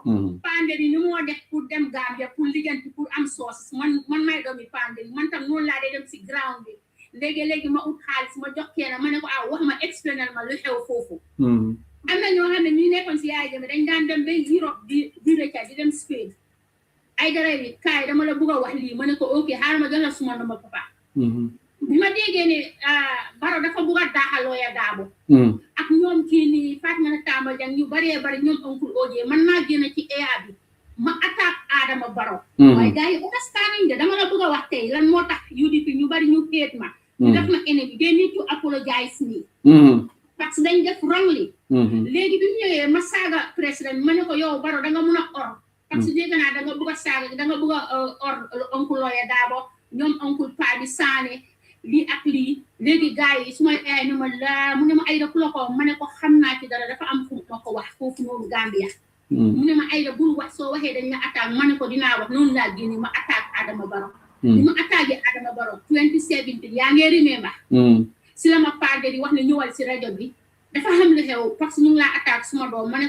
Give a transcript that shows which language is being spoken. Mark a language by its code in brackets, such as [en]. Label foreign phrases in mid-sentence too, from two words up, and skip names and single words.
[wo] Panderi ni moo def pour dem Gambia pour liggéey pour am sources man may doomi Panderi man tam noonu laa dee dem si ground bi léegi ma ut xaalis ma jox kenn ma ne ko wax ma explainal ma lu xew foofu am na ñoo xam ne ñu nekkoon si yaay jame dañ daan dem ba Europe di rëcca di dem Spain ay dara yi kaay dama la bëgg a wax lii ma ne ko ok xaaral ma jox la suma number papa bi ma déggee ne Barrow dafa bëgg a daaxal lawyer Darboe ak ñoom kii nii Fatma Tamba Jang ñu baree bari ñoom Uncle OJ man maa génn ci EA bi ma attaque Adama Barrow waaye gars yi understand nañ de dama la bëgg a wax tey lan moo tax UDP ñu bari ñu xeet ma ñu def ma ennemi [en] they need to apologize me [fr] parce que [wo] dañ def wrongly léegi bi mu ñëwee ma saaga président ma ne ko yow Barrow da nga mun a or [fr] parce que [wo] dégg naa da nga bëgg a saaga da nga bëgg a or Uncle lawyer Darboe ñoom Uncle Pa bi Sané lii ak lii léegi gars yi su ma ay ni ma la mu ne ma Aida ku la ko ma ne ko xam naa ci dara dafa am fu ma ko wax foofu noonu Gambia mu ne ma Aida bul wax soo waxee dañ la attaque ma ne ko dinaa wax noonu laa génne ma attaque Adama Barrow li ma attaqué Adama Barrow 2017 yaa ngi remember si la ma Panderi di wax ne ñëwal si rajo bi dafa xam lu xew [fr] parce que [wo] ñu ngi laa attaque suma doom ma ne